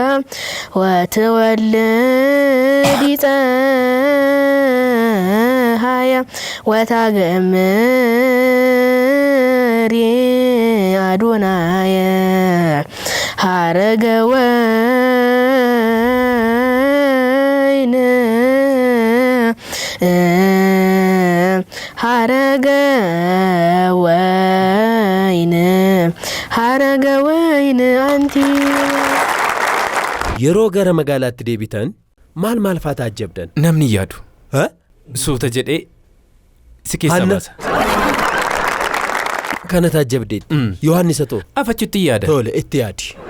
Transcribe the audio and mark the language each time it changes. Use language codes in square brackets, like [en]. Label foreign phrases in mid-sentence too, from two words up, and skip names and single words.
[gez] ወትወልዲ ፀሐየ ወታገምሪ አዶናየ ሐረገ ወይን ሐረገ ወይን አንቲ [om] yeroo gara magaalaatti deebitan maal faata ajjabdan namni yaadu suuta jedhee si keessa baasa kana taajjabdeet Yohaannis atoo afachitti yaada tole itti yaadi